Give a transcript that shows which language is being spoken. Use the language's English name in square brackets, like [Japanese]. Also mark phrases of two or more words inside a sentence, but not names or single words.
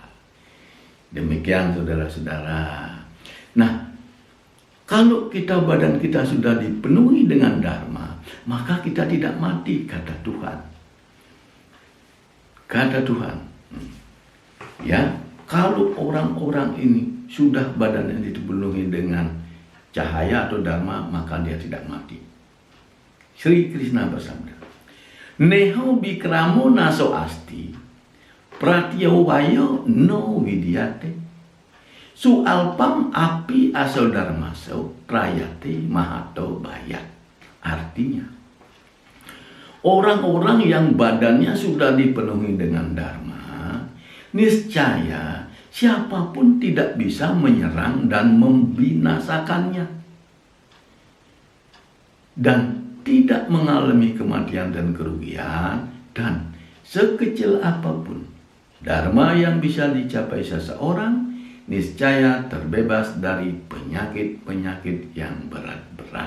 [Indonesian] Demikian saudara-saudara. Nah, kalau badan kita sudah dipenuhi dengan Dharma, maka kita tidak mati, kata Tuhan. Kata Tuhan. Ya, kalau orang-orang ini sudah badannya dipenuhi dengan cahaya atau Dharma, maka dia tidak mati. Sri Krishna bersabda, [Sanskrit] नेह अभिक्रमो नाशो अस्ति, प्रत्यवायो न विद्यते, स्वल्पम् अपि अस्य धर्मस्य, त्रायते महतो भयात्. [Indonesian] Artinya, orang-orang yang badannya sudah dipenuhi dengan Dharma, niscaya siapapun tidak bisa menyerang dan membinasakannya. Dan tidak mengalami kematian dan kerugian, dan sekecil apapun Dharma yang bisa dicapai seseorang, niscaya terbebas dari penyakit-penyakit yang berat-berat.